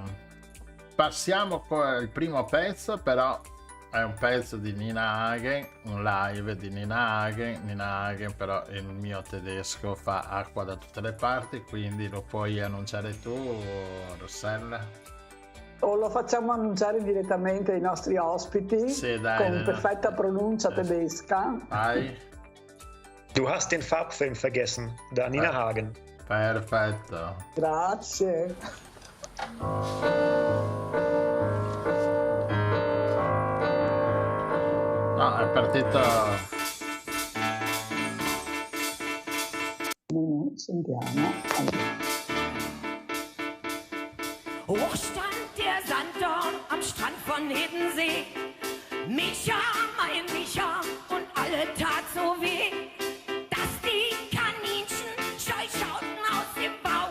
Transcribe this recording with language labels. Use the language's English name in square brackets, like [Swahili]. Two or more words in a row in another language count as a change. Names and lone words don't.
[Italian] Passiamo al primo pezzo, però è un pezzo di Nina Hagen, un live di Nina Hagen, però il mio tedesco fa acqua da tutte le parti, quindi lo puoi annunciare tu, Rossella? O lo facciamo annunciare direttamente ai nostri ospiti, sì, dai, con perfetta pronuncia tedesca. Vai. Du hast den Farbfilm vergessen, da Nina Hagen. Perfetto. Grazie. No, è partito. Sentiamo. [German] Hoch stand der Sanddorn am Strand von Hiddensee. Micha, mein Micha, und alle tat so weh, dass die Kaninchen scheu schauten aus dem Bauch.